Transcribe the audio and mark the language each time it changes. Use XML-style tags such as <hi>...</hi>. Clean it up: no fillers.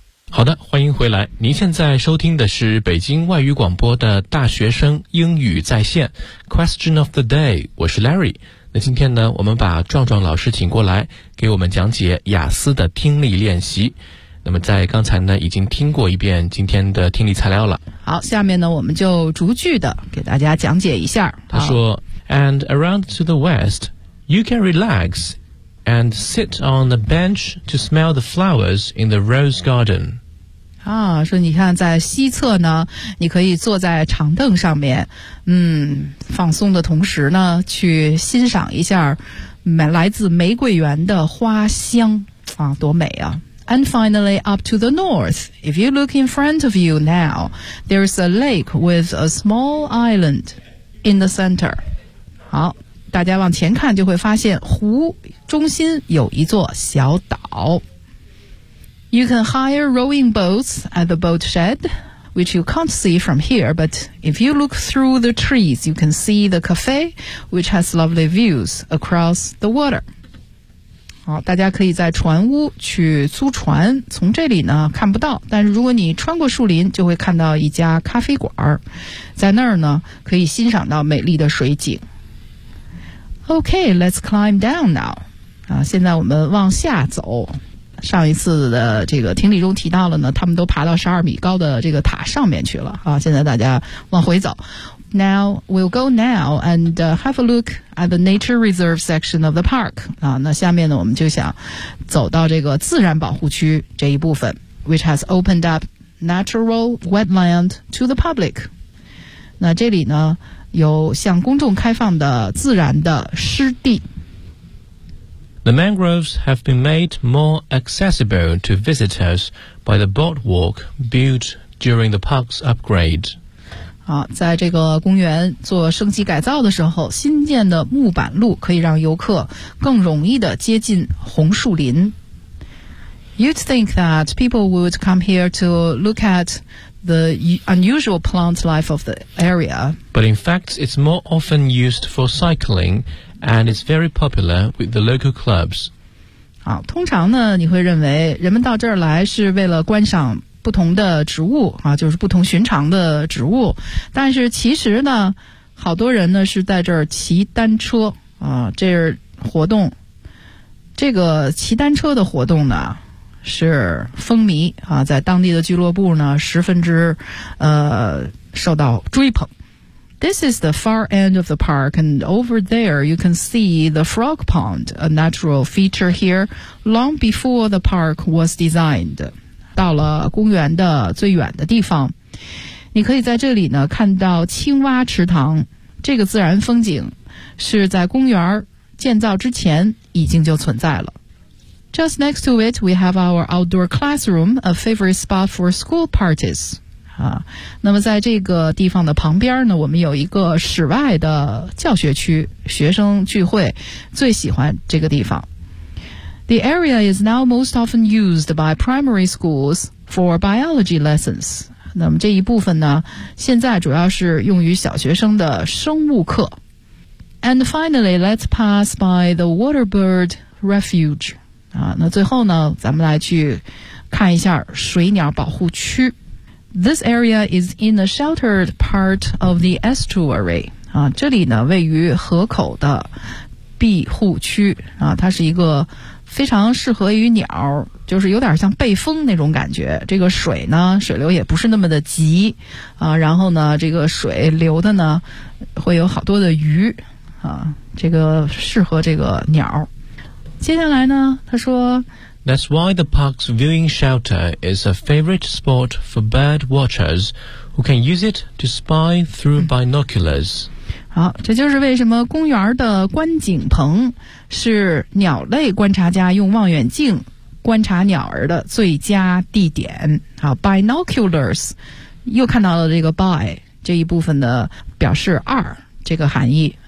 <zh>好的，欢迎回来。您现在收听的是北京外语广播的大学生英语在线</zh> <en>Question of the Day，</en> <zh>我是 Larry。那今天呢我们把壮壮老师请过来给我们讲解雅思的听力练习。那么在刚才呢已经听过一遍今天的听力材料了。好，下面呢我们就逐句的给大家讲解一下。他说</zh> <en>And around to the west, you can relax and sit on a bench to smell the flowers in the rose garden.</en> <zh>啊，说你看在西侧呢你可以坐在长凳上面，放松的同时呢去欣赏一下来自玫瑰园的花香啊，多美啊。</zh> <en>And finally, up to the north. If you look in front of you now, there's a lake with a small island in the center.</en> <zh>好，大家往前看就会发现湖中心有一座小岛。</zh> <en>You can hire rowing boats at the boat shed, which you can't see from here. But if you look through the trees, you can see the cafe, which has lovely views across the water.</en> <zh>好，大家可以在船屋去租船，从这里呢看不到，但是如果你穿过树林就会看到一家咖啡馆，在那儿呢可以欣赏到美丽的水景。</zh> <en>OK, let's climb down now.</en> <zh>啊，现在我们往下走。上一次的这个听力中提到了呢，他们都爬到12米高的这个塔上面去了啊，现在大家往回走。</zh> <en>Now, we'll go now and have a look at the nature reserve section of the park.</en> <zh>啊，那下面呢我们就想走到这个自然保护区这一部分，</zh> <en>which has opened up natural wetland to the public.</en> <zh>那这里呢有向公众开放的自然的湿地。</zh> <en>The mangroves have been made more accessible to visitors by the boardwalk built during the park's upgrade.</en> <zh>好，在这个公园做升级改造的时候，新建的木板路可以让游客更容易地接近红树林。</zh> <en>You'd think that people would come here to look at the unusual plant life of the area. But in fact, it's more often used for cycling and it's very popular with the local clubs.</en> <zh>好，通常呢，你会认为人们到这儿来是为了观赏不同的植物啊，就是不同寻常的植物，但是其实呢好多人呢是在这儿骑单车啊，这是活动。这个骑单车的活动呢是风靡啊，在当地的俱乐部呢十分之受到追捧。</zh> <en>This is the far end of the park, and over there you can see the frog pond, a natural feature here, long before the park was designed.</en> <zh>到了公园的最远的地方，你可以在这里呢看到青蛙池塘。这个自然风景是在公园建造之前已经就存在了。</zh> <en>Just next to it, we have our outdoor classroom, a favorite spot for school parties.</en> <zh>那么在这个地方的旁边呢，我们有一个室外的教学区，学生聚会最喜欢这个地方。</zh> <en>The area is now most often used by primary schools for biology lessons.</en> <zh>那么这一部分呢，现在主要是用于小学生的生物课。</zh> <en>And finally, let's pass by the Waterbird Refuge.</en> <zh>那最后呢，咱们来去看一下水鸟保护区。</zh> <en>This area is in the sheltered part of the estuary.</en> <zh>这里呢位于河口的庇护区。它是一个非常适合于鸟，就是有点像背风那种感觉。这个水呢水流也不是那么的急。然后呢这个水流的呢会有好多的鱼。这个适合这个鸟。接下来呢他说</zh> <en>That's why the park's viewing shelter is a favorite spot for bird watchers who can use it to spy through binoculars.</en> <zh>好，这就是为什么公园的观景棚是鸟类观察家用望远镜观察鸟儿的最佳地点。好 ,binoculars, 又看到了这个 by, 这一部分的表示二这个含义。</zh>